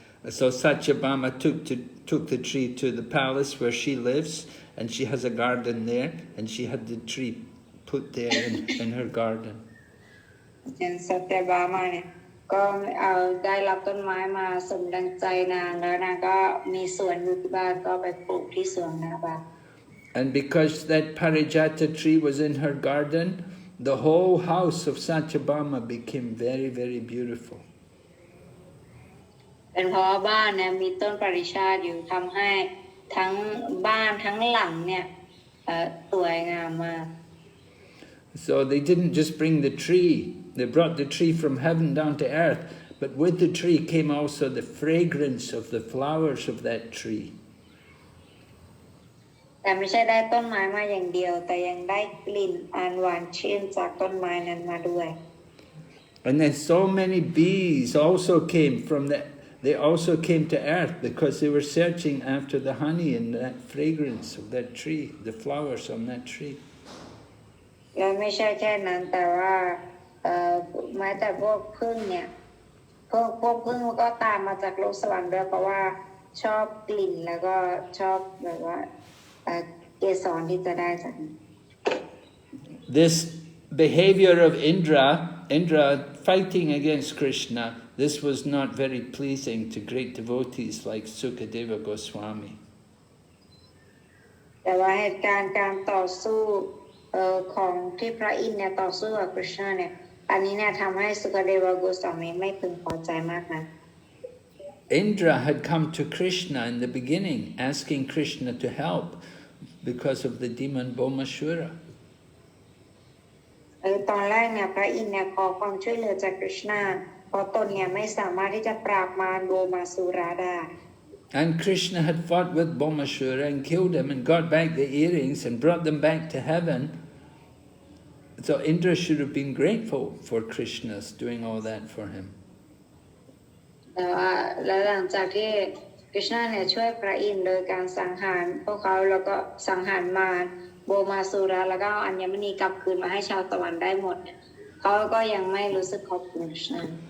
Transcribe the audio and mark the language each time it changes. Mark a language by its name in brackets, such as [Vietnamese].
[English] So Satyabhama took the tree to the palace where she lives, and she has a garden there, and she had the tree put there in her garden. [Thai] สัตยบามาเนี่ยก็เอาได้รับต้นไม้มาสมดังใจนางแล้วนางก็มีสวนอยู่ที่บ้านก็ไปปลูกที่สวนนาบ้าน [English] And because that parijata tree was in her garden, the whole house of Satyabhama became very, very beautiful. [Thai] เป็นเพราะว่าบ้านเนี่ยมีต้นปริชาติอยู่ทำให้ทั้งบ้านทั้งหลังเนี่ยสวยงามมาก [English] So they didn't just bring the tree, they brought the tree from heaven down to earth, but with the tree came also the fragrance of the flowers of that tree. [Thai] แต่ไม่ใช่ได้ต้นไม้มาอย่างเดียวแต่ยังได้กลิ่นอันหวานชื่นจากต้นไม้นั้นมาด้วย [English] And then so many bees also came they also came to earth because they were searching after the honey and that fragrance of that tree, the flowers on that tree. [Thai] และไม่ใช่แค่นั้นแต่ว่าแม้แต่พวกผึ้งเนี่ยพวกผึ้งก็ตามมาจากโลกสวรรค์ด้วยเพราะว่าชอบกลิ่นแล้วก็ชอบแบบว่าเกสรที่จะได้จาก [English] This behavior of Indra fighting against Krishna, this was not very pleasing to great devotees like Sukadeva Goswami. [Thai] แต่ว่าเหตุการณ์การต่อสู้ของที่พระอินทร์เนี่ยต่อสู้กับกฤษณาเนี่ยอันนี้เนี่ยทำให้สุคเดวโกสวามีไม่พึงพอใจมากนะ [English] Indra had come to Krishna in the beginning, asking Krishna to help, because of the demon Bhaumāsura. [Thai] ตอนแรกเนี่ยพระอินทร์เนี่ยขอความช่วยเหลือจากคริชนาเพราะตนเนี่ยไม่สามารถที่จะปราบมารโบมาสุราได้ [English] And Krishna had fought with Bhaumāsura and killed him and got back the earrings and brought them back to heaven. So Indra should have been grateful for Krishna's doing all that for him. [Thai] แต่ว่าแล้วหลังจากที่คริชนาเนี่ยช่วยพระอินทร์โดยการสังหารพวกเขาแล้วก็สังหารมารโบมาสุราแล้วก็เอาอัญมณีกลับคืนมาให้ชาวตะวันได้หมดเนี่ยเขาก็ยังไม่รู้สึกขอบคุณคริชนา